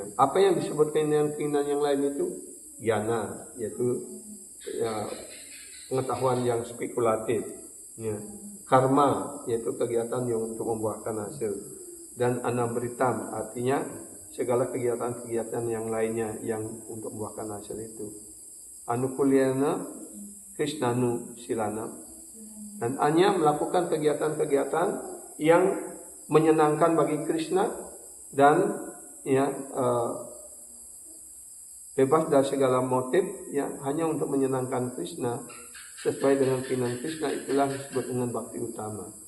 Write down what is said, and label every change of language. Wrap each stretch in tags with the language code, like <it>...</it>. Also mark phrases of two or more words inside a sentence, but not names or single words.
<id>Apa yang disebut keinginan-keinginan yang lain itu? Jnana, yaitu ya, pengetahuan yang spekulatif. Ya. Karma, yaitu kegiatan yang untuk membuahkan hasil. Dan anamritam, artinya segala kegiatan-kegiatan yang lainnya yang untuk membuahkan hasil itu.</id> <sa>Anukulyana krishnanu silana.</sa> <id>Dan hanya melakukan kegiatan-kegiatan yang menyenangkan bagi Krishna dan ya bebas dari segala motif, ya, hanya untuk menyenangkan Krishna. Sesuai dengan keinginan Krishna, itulah disebut dengan bakti utama.</id>